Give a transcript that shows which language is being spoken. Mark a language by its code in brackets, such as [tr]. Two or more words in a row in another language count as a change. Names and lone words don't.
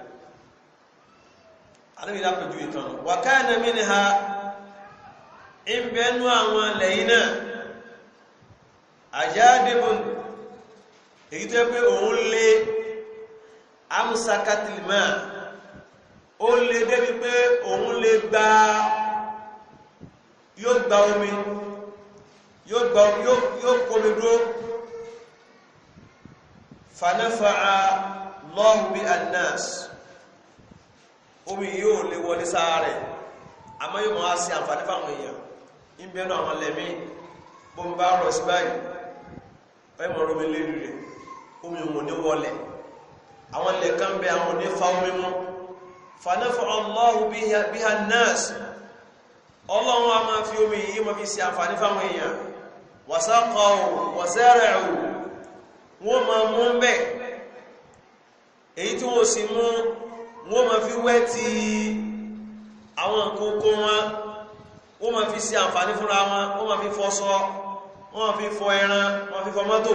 [yo] Ànábì lápẹjú ìtàn wa [ar] كان منها [yo] ìbẹ̀nú àwọn lẹ́yìn náà ajadibun, èyí tó pé òun lé [ar] أمسكت الماء', [yo] ó lè débi pé òun lè gba yóò gba omi yóò kómi dúró. [ar] فنفع الله بالناس, [yo] omi yóò lè wọlé sáàrẹ̀ àmọ́ yóò máa sí àǹfàní fáwọn èèyàn. ń bẹ́nu àwọn lẹ́mí bó ń bá rọ̀ sí báyìí ẹmọ̀ omi lérí rẹ̀, omi wọn ní wọlẹ̀. àwọn lẹ́kàn bẹ àwọn ní fa omi mú. [ar] فنفع الله بها الناس, [yo] Ọlọ́run a máa fi omi yìí máa fi sí àǹfàní fáwọn èèyàn. [ar] وسقوا وزرعوا, [yo] wọ́n máa mú bẹ́, èyí tí wọ́n sì mú wọ́n máa fi wẹ́ ti àwọn kókó wọn, wọ́n máa fi sí àǹfàní fúnra wọn, wọ́n máa fi fọṣọ, wọ́n máa fi fọ ẹran, wọ́n fi fọ mọ́tò.